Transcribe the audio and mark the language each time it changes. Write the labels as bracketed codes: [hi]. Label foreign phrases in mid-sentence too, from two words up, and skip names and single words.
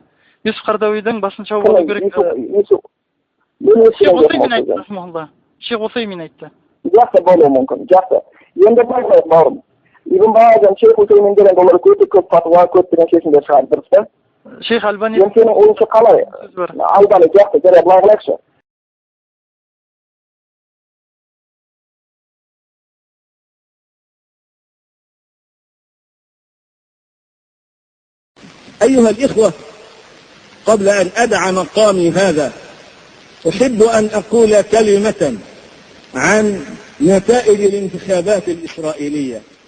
[kk] Юсуф Қарадауидің басын шауып алу керек. Шейх Усаймин айтты, рахмалла. Шейх Усаймин айтты. Жақсы, болуы мүмкін. Жақсы. Енді байқайық, бауырым. Ибн Баз, Шейх Усаймин деген олар көп фатуа, көптеген шешімдер шығарды, дұрыс па? Шейх Альбани. Енді сенің ойыңша қалай? Альбани, жақсы, жарайды, былай қылайықшы. [ar] أيها الإخوة، قبل أن أدع مقامي هذا أحب أن أقول كلمة عن نتائج الانتخابات الإسرائيلية.